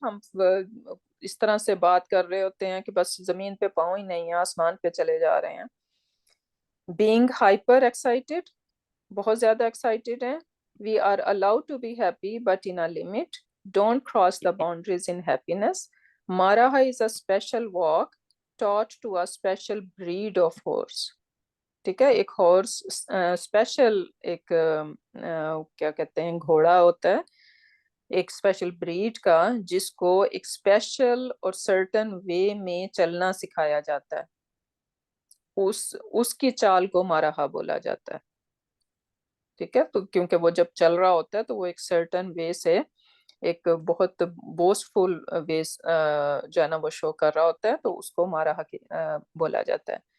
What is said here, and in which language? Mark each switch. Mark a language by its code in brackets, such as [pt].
[ur] ہم اس طرح سے بات کر رہے ہوتے ہیں کہ بس زمین پہ پاؤں ہی نہیں ہیں، آسمان پہ چلے جا رہے ہیں. [en] being hyper excited, [ur] بہت زیادہ ایکسائٹیڈ ہیں. [en] We are allowed to be happy but in a limit, don't cross the boundaries in happiness. مارہا is a special walk taught to a special breed of horse. [ur] ٹھیک ہے، ایک horse special ایک کیا کہتے ہیں گھوڑا ہوتا ہے ایک اسپیشل بریڈ کا، جس کو ایک اسپیشل اور سرٹن وے میں چلنا سکھایا جاتا ہے. اس کی چال کو مارہا بولا جاتا ہے. ٹھیک ہے، تو کیونکہ وہ جب چل رہا ہوتا ہے تو وہ ایک سرٹن وے سے ایک بہت بوسٹ فل وے جو ہے نا وہ شو کر رہا ہوتا ہے، تو اس کو مارہا بولا جاتا ہے.